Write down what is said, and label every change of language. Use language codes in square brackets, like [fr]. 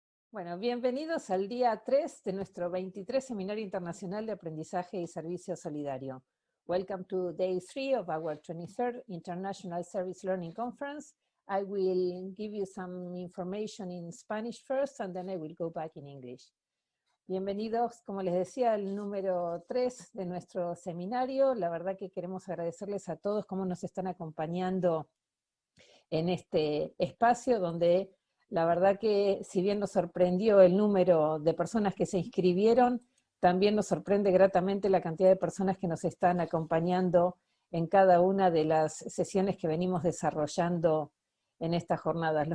[es] Bueno, bienvenidos al día 3 de nuestro 23 Seminario Internacional de Aprendizaje y Servicio Solidario. [en] Welcome to day 3 of our 23rd International Service Learning Conference. I will give you some information in Spanish first, and then I will go back in English. [es] Bienvenidos, como les decía, al número 3 de nuestro seminario. La verdad que queremos agradecerles a todos cómo nos están acompañando en este espacio donde la verdad que si bien nos sorprendió el número de personas que se inscribieron, también nos sorprende gratamente la cantidad de personas que nos están acompañando en cada una de las sesiones que venimos desarrollando en estas jornadas.